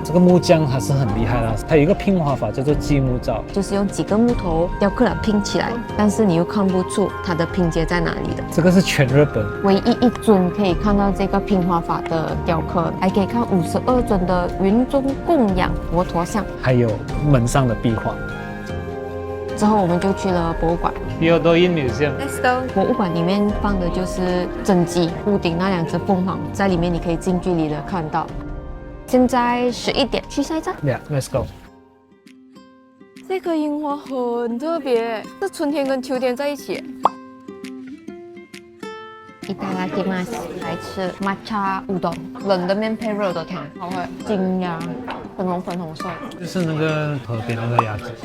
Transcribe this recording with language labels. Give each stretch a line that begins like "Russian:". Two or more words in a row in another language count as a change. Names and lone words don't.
Chinese: 這個木匠還是很厲害的，他有一個拼畫法叫做積木造，就是用幾個木頭雕刻了拼起來，但是你又看不出它的拼接在哪裡的。這個是全日本唯一一尊可以看到這個拼畫法的雕刻，還可以看52尊的雲中供養佛陀像，還有門上的壁畫。之後我們就去了博物館。表抖音 Museum。
English: Let's go。
Chinese: 博物館裡面放的就是真跡，屋頂那2隻鳳凰，在裡面你可以近距離的看到。現在11點，去下一站。
English: Yeah，let's go。
Chinese: 這棵櫻花很特別，是春天跟秋天在一起。いただきます，來吃matcha烏冬，冷的麵配熱的湯，好喝。金鴨，粉紅色。就是那個河邊那個鴨子。